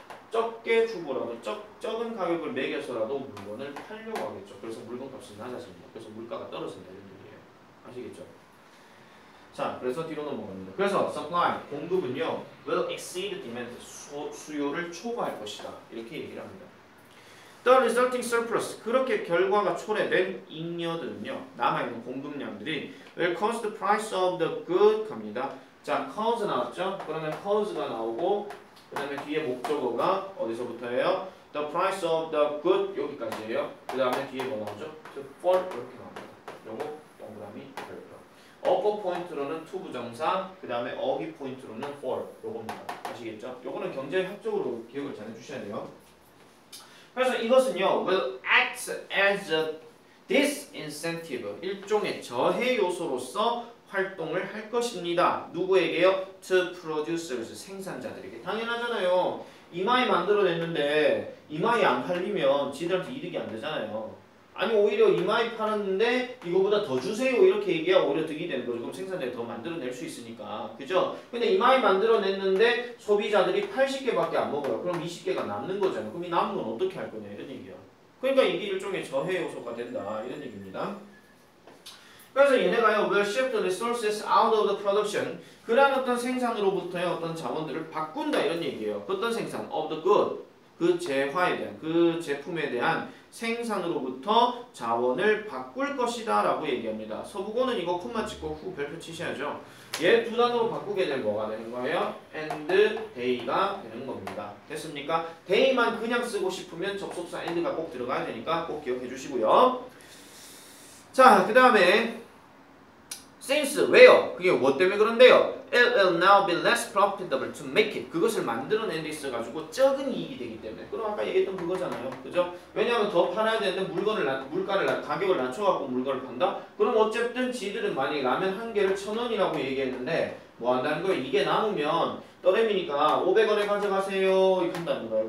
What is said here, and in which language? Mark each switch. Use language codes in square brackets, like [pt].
[ko] 적게 주고라도 적은 가격을 매겨서라도 물건을 팔려고 하겠죠. 그래서 물건 값이 낮아집니다. 그래서 물가가 떨어진다 이런 얘기예요. 아시겠죠? 자, 그래서 뒤로 넘어갑니다. 그래서 supply, 공급은요 [en] will exceed demand, [ko] 수요를 초과할 것이다. 이렇게 얘기를 합니다. [en] The resulting surplus, [ko] 그렇게 결과가 초래된 잉여들은요 남아있는 공급량들이 [en] will cause the price of the good [ko] 갑니다. 자, cause 나왔죠? 그러면 cause가 나오고 그 다음에 뒤에 목적어가 어디서부터예요? [en] The price of the good [ko] 여기까지예요. 그 다음에 뒤에 뭐 나오죠? for 이렇게 나옵니다. 요거 동그라미 별표. 어법 포인트로는 to 부정사, 그 다음에 어휘 포인트로는 for 요겁니다. 아시겠죠? 요거는 경제학적으로 기억을 잘 해주셔야 돼요. 그래서 이것은요 [en] will act as a disincentive, [ko] 일종의 저해 요소로서 활동을 할 것입니다. 누구에게요? [en] To producers, [ko] 생산자들에게. 당연하잖아요. 이마이 만들어냈는데 이마이 안 팔리면 지들한테 이득이 안 되잖아요. 아니 오히려 이마이 팔았는데 이거보다 더 주세요 이렇게 얘기해야 오히려 득이 되는 거죠. 그럼 생산자가 더 만들어낼 수 있으니까. 그죠? 근데 이마이 만들어냈는데 소비자들이 80개밖에 안 먹어요. 그럼 20개가 남는 거잖아요. 그럼 이 남은 건 어떻게 할 거냐 이런 얘기야. 그러니까 이게 일종의 저해 요소가 된다 이런 얘기입니다. 그래서 얘네가요 [en] will shift the resources out of the production, [ko] 그러한 어떤 생산으로부터의 어떤 자원들을 바꾼다 이런 얘기예요. 어떤 생산? [en] of the good, [ko] 그 재화에 대한, 그 제품에 대한 생산으로부터 자원을 바꿀 것이다 라고 얘기합니다. 서부고는 이거 콤마 찍고 후 별표 치셔야죠. 얘 두 단어로 바꾸게 되면 뭐가 되는 거예요? and day가 되는 겁니다. 됐습니까? day만 그냥 쓰고 싶으면 접속사 and가 꼭 들어가야 되니까 꼭 기억해 주시고요. 자, 그 다음에 since, 왜요? 그게 뭐 때문에 그런데요? [en] It will now be less profitable to make it. [ko] 그것을 만들어낸 데 있어가지고 적은 이익이 되기 때문에. 그럼 아까 얘기했던 그거잖아요. 그죠? 왜냐하면 더 팔아야 되는데 가격을 낮춰갖고 물건을 판다? 그럼 어쨌든 지들은 만약에 라면 한 개를 1,000원이라고 얘기했는데 뭐 한다는 거예요? 이게 남으면 떠렘이니까 500원에 가져가세요 이렇게 한다는 거예요.